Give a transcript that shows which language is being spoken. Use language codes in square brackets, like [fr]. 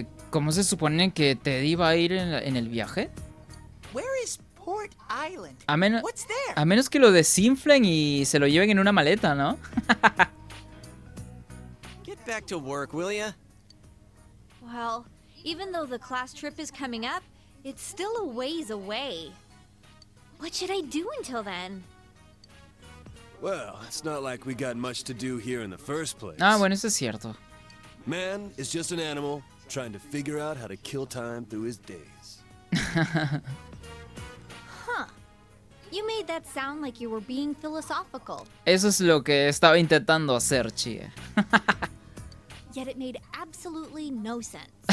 [es] ¿Cómo se supone que Teddy va a ir en el viaje? [en] Where is Port Island? [es] A [en] What's there? [es] a menos que lo desinflen y se lo lleven en una maleta, ¿no? [en] Get back to work, will ya? Well, even though the class trip is coming up, it's still a ways away. What should I do until then? Well, it's not like we got much to do here in the first place. [es] Ah, bueno, eso es cierto. [en] Man is just an animal trying to figure out how to kill time through his days. Huh. You made that sound like you were being philosophical. [es] Eso es lo que estaba intentando hacer, Chie. [en] Yet it made absolutely no sense.